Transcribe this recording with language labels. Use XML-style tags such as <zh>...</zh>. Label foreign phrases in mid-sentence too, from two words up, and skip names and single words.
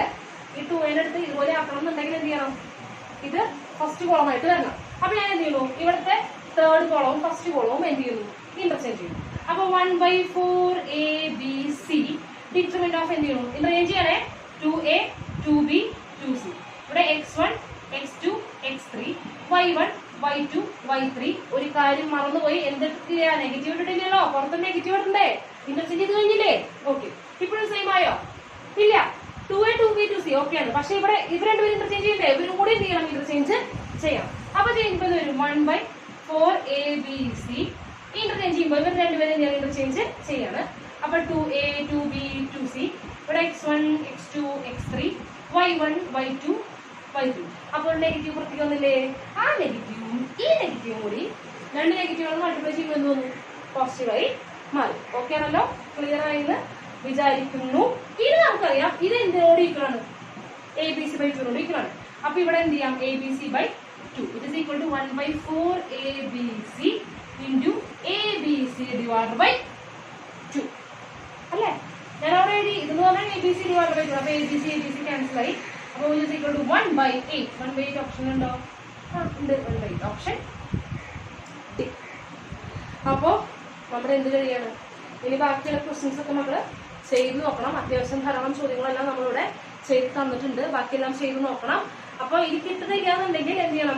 <ml>ഈ 2a എടുത്ത് ഇതുപോലെ ആക്കണം എന്നുണ്ടെങ്കിൽ എന്ത് ചെയ്യണം? ഇത് ഫസ്റ്റ് കോളമായിട്ട് വരണം. അപ്പൊ ഞാൻ എന്ത് ചെയ്യുന്നു? ഇവിടുത്തെ തേർഡ് കോളവും ഫസ്റ്റ് കോളവും എന്ത് ചെയ്യുന്നു? ഇന്റർചേഞ്ച് ചെയ്യുന്നു. അപ്പൊ 1/4 ABC</ml> <en>determinant of</en> <ml>എന്ത് ചെയ്യുന്നു? ഇന്റർചേഞ്ച് ചെയ്യണേ. 2a 2b 2c. ഇവിടെ x1 x2 x3 y1 y2 y3. ഒരു കാര്യം മറന്നുപോയി. എന്തൊക്കെ നെഗറ്റീവ് ഇട്ടിട്ടില്ലല്ലോ? പുറത്ത് നെഗറ്റീവ് ഇടണ്ടേ? ഇന്റർചേഞ്ച് ചെയ്ത് കഴിഞ്ഞില്ലേ? ഓക്കെ. ഇപ്പോഴും സെയിം ആയോ? ഇല്ല. 2a 2b 2c ഓക്കെയാണ്. പക്ഷെ ഇവിടെ ഇവർ രണ്ടുപേരും ഇന്റർചേഞ്ച് ചെയ്യണ്ടേ? ഇവരും കൂടി എന്ത് ചെയ്യണം? ഇന്റർചേഞ്ച് ചെയ്യാം. അപ്പൊ ചെയ്യുമ്പോൾ വരും 1/4 ABC. ഇന്റർചേഞ്ച് ചെയ്യുമ്പോൾ ഇവർ രണ്ടുപേരും ഇന്റർചേഞ്ച് ചെയ്യാണ്. അപ്പൊ 2a 2b 2c. ഇവിടെ x1 x2 x3 y1 y2 y3. അപ്പോൾ നെഗറ്റീവ് പുറത്തേക്ക് വന്നില്ലേ? ആ നെഗറ്റീവും ഈ നെഗറ്റീവും കൂടി രണ്ട് നെഗറ്റീവുകൾ മൾട്ടിപ്ലൈ ചെയ്യുമ്പോൾ എന്ത് തോന്നുന്നു? പോസിറ്റീവായി മാറി. ഓക്കെ ആണല്ലോ? ക്ലിയർ ആയെന്ന് വിചാരിക്കുന്നു. ഇത് നമുക്കറിയാം. ഇത് എന്തിനോട് ഈക്വലാണ്? ABC/2 നോട് ഈക്വലാണ്. അപ്പൊ ഇവിടെ എന്ത് ചെയ്യാം? ABC/2</ml> <en>it is equal to 1/4 ABC into ABC divide by 2</en> <ml>അല്ലേ? ഞാൻ അവിടെ എഴുതി. ഇതെന്ന് പറഞ്ഞാൽ ABC</ml> <en>divide by 2.</en> <ml>അപ്പൊ ABC ABC ക്യാൻസൽ ആയി. അപ്പോൾ</ml> <en>is equal to 1/8.</en> <ml>1/8 ഓപ്ഷൻ ഉണ്ടോ? ഉണ്ട്, 1/8 ഓപ്ഷൻ ഡി. അപ്പോൾ നമ്മുടെ എന്ത് കഴിയാണ്? ഇനി ബാക്കിയുള്ള ക്വസ്റ്റ്യൻസ് ഒക്കെ നമ്മൾ ചെയ്ത് നോക്കണം. അത്യാവശ്യം ധാരാളം ചോദ്യങ്ങളെല്ലാം നമ്മളിവിടെ ചെയ്ത് തന്നിട്ടുണ്ട്. ബാക്കിയെല്ലാം ചെയ്ത് നോക്കണം. അപ്പോൾ ഇത് കിട്ടുന്നില്ലാന്നുണ്ടെങ്കിൽ എന്ത് ചെയ്യണം?</ml>